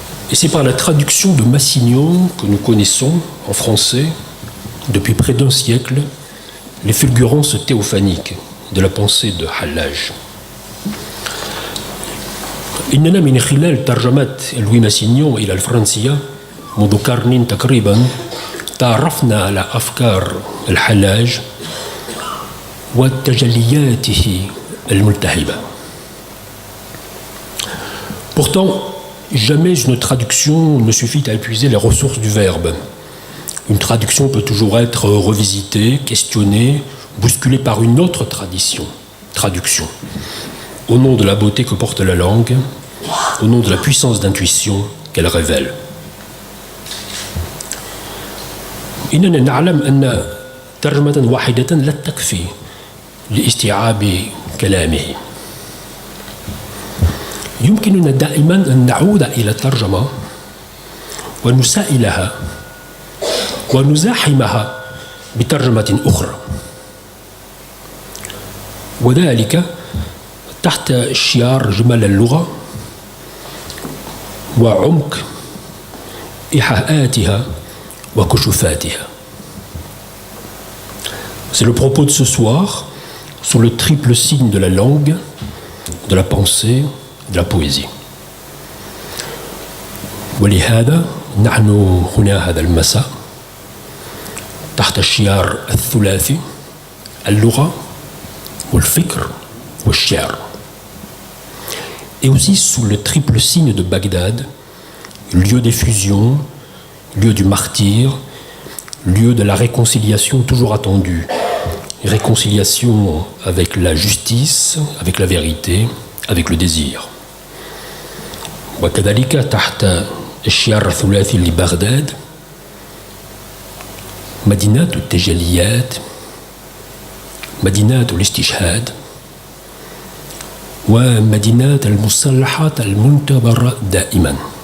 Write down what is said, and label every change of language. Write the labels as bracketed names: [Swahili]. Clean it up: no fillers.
[French] Et c'est par la traduction de Massignon que nous connaissons en français depuis près d'un siècle les fulgurances théophaniques de la pensée de Hallaj. [Arabic] إننا من خلال ترجمة لوي ماسينيون إلى الفرنسية منذ قرن تقريبا تعرفنا على أفكار الحلاج وتجلياته الملتهبة. [French] Pourtant, jamais une traduction ne suffit à épuiser les ressources du verbe. Une traduction peut toujours être revisitée, questionnée, bousculée par une autre traduction, au nom de la beauté que porte la langue, au nom de la puissance d'intuition qu'elle révèle. [Arabic] إننا نعلم أن ترجمة واحدة لا تكفي لاستيعاب كلامه. يمكننا دائما أن نعود إلى الترجمة ونسائلها ونزاحمها بترجمة أخرى، وذلك تحت شعار جمال اللغة وعمق إيحاءاتها وكشوفاتها. [French] C'est le propos de ce soir sous le triple signe de la langue, de la pensée, de la poésie. [Arabic] ولهذا نحن هنا هذا المساء تحت الشعار الثلاثي al-lugha, al-fikr, al-shi'r. [French] Et aussi sous le triple signe de Bagdad, lieu des fusions, lieu du martyr, lieu de la réconciliation toujours attendue. Réconciliation avec la justice, avec la vérité, avec le désir. [Arabic] وكذلك تحت الشعار الثلاثي لبغداد مدينة التجليات، مدينة الاستشهاد، ومدينة المصالحات المنتظرة دائما.